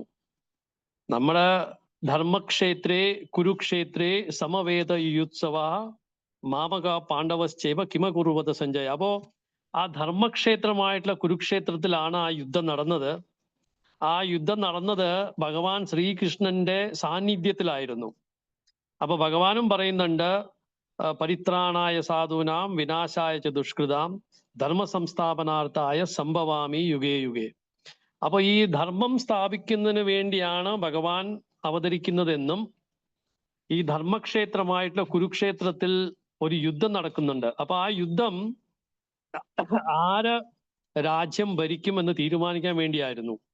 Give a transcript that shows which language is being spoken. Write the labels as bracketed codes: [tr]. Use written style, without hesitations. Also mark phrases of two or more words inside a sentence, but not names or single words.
[sa] നമ്മുടെ ധർമ്മക്ഷേത്രേ കുരുക്ഷേത്രേ സമവേദ യുത്സവ മാമക പാണ്ഡവശ്ചൈവ കിമകുറുവത സഞ്ജയ. [ml] അപ്പോ ആ ധർമ്മക്ഷേത്രമായിട്ടുള്ള കുരുക്ഷേത്രത്തിലാണ് ആ യുദ്ധം നടന്നത്. ആ യുദ്ധം നടന്നത് ഭഗവാൻ ശ്രീകൃഷ്ണന്റെ സാന്നിധ്യത്തിലായിരുന്നു. അപ്പൊ ഭഗവാനും പറയുന്നുണ്ട്, [sa] പരിത്രാണായ സാധൂനാം വിനാശായ ച ദുഷ്കൃതാം ധർമ്മ സംസ്ഥാപനാർത്ഥായ സംഭവാമി യുഗേ യുഗേ. [ml] അപ്പൊ ഈ ധർമ്മം സ്ഥാപിക്കുന്നതിന് വേണ്ടിയാണ് ഭഗവാൻ അവതരിക്കുന്നതെന്നും ഈ ധർമ്മക്ഷേത്രമായിട്ടുള്ള കുരുക്ഷേത്രത്തിൽ ഒരു യുദ്ധം നടക്കുന്നുണ്ട്. അപ്പൊ ആ യുദ്ധം ആര് രാജ്യം ഭരിക്കുമെന്ന് തീരുമാനിക്കാൻ വേണ്ടിയായിരുന്നു.